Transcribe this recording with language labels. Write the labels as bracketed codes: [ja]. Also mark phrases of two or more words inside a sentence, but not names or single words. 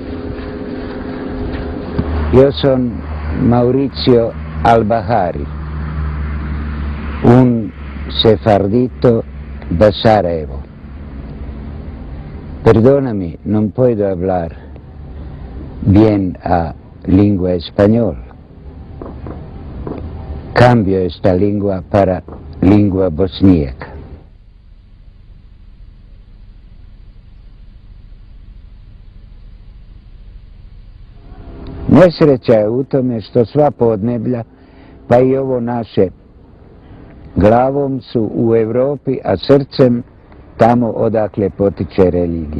[es] Yo soy Mauricio Al-Bahari, un sefardito de Sarajevo. Perdóname, no puedo hablar bien a lengua español. Cambio esta lengua para lengua bosníaca. [bs] Nesreća je u tome što sva podneblja, pa i ovo naše, glavom su u Europi, a srcem tamo odakle potiče religija.